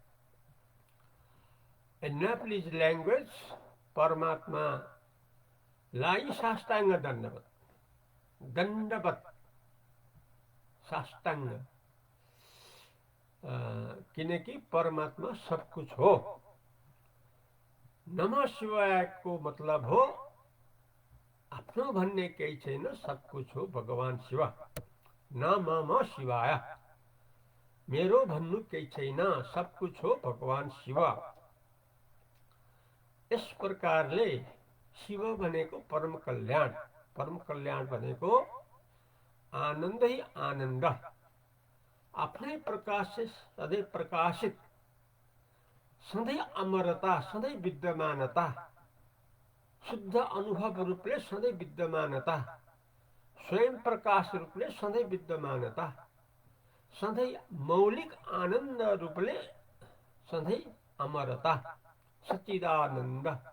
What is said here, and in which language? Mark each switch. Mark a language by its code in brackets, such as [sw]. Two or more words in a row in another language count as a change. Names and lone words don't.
[en] In Nepalese language [ne] परमात्मा लाई साष्टांग दंडवत, दंडवत साष्टांग, किनेकी परमात्मा [hi] सब कुछ [ne] हो। नमः शिवाय को मतलब हो आफ्नो भन्ने केही छैन, [hi] सब कुछ [ne] हो भगवान शिव। नमः शिवाय, मेरो भन्नु केही छैन, [hi] सब कुछ [ne] हो भगवान शिव। इस प्रकारले शिव भनेको परम कल्याण, परम कल्याण भनेको आनन्दै आनन्द, आफ्नै प्रकाश से सधैँ प्रकाशित, सधैँ अमरता, सधैँ विद्यमानता, शुद्ध अनुभव रूपले सधैँ विद्यमानता, स्वयं प्रकाश रूपले सधैँ विद्यमानता, सधैँ मौलिक आनन्द रूपले सधैँ अमरता, सच्चिदानन्द।